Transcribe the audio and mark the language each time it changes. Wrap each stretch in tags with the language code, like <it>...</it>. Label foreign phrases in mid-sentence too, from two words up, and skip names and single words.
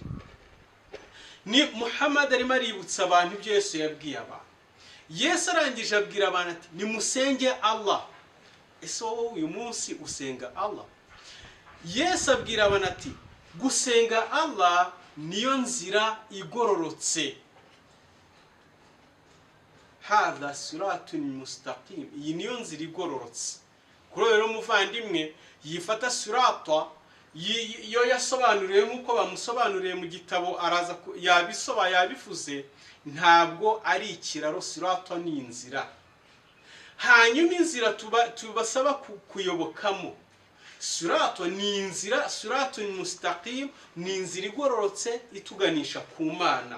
<rw>Ni Muhammad arimo aributsa abantu ibyo Yesu yabwiye abantu. Yesu arangije abwira abantu ati, nimusenge Allah. Ese wowe uyu munsi usenga Allah? Yesu abwira abantu ati, gusenga Allah niyo nzira igororotse.</rw> <ar>هذا صراط مستقيم,</ar> <rw>iyi niyo nzira igororotse. Kuri rero muvandimwe yifata sirata yo yasobanuriye nk'uko bamusobanuriye mu gitabo, araza yabifuze. Ntabwo ari ikiraro, sirata ni inzira. Hanyuma inzira tubasaba kuyobokamo, sirata ni inzira,</rw> <ar>صراط مستقيم</ar> <rw>ni inzira igororotse ituganisha ku Mana.</rw>